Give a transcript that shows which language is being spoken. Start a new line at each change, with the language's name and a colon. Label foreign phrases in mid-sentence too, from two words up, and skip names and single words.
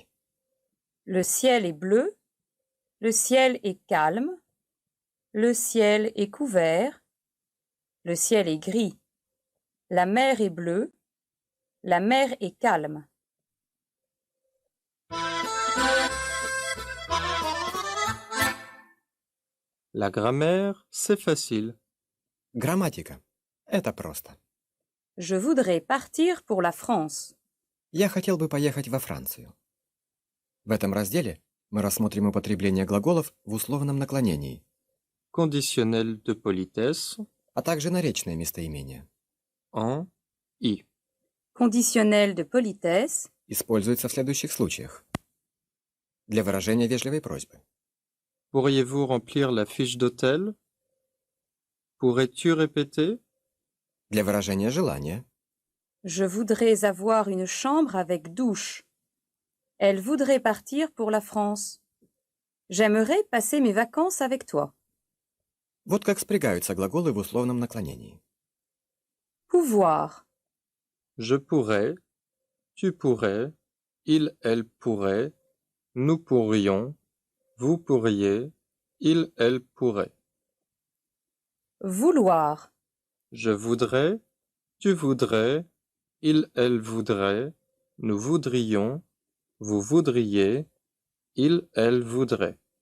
French: Le ciel est bleu, le ciel est calme, le ciel est couvert, le ciel est gris, la mer est bleue, la mer est calme. La grammaire, c'est facile.
Russian: Грамматика. Это просто.
French: Je voudrais partir pour la France.
Russian: Я хотел бы поехать во Францию. В этом разделе мы рассмотрим употребление глаголов в условном наклонении,
French: Conditionnel de politesse,
Russian: а также наречное местоимение.
French: en, i. Conditionnel de politesse,
Russian: используется в следующих случаях. Для выражения вежливой просьбы.
French: Pourriez-vous remplir la fiche d'hôtel? Pourrais-tu répéter?
Russian: Для выражения желания.
French: Je voudrais avoir une chambre avec douche. Elle voudrait partir pour la France. J'aimerais passer mes vacances avec toi.
Russian: Вот как спрягаются глаголы в условном наклонении.
French: Pouvoir. Je pourrais, tu pourrais, il, elle pourrait, nous pourrions, vous pourriez, il, elle pourrait. Vouloir. Je voudrais, tu voudrais, il, elle voudrait, nous voudrions, vous voudriez, il, elle voudrait.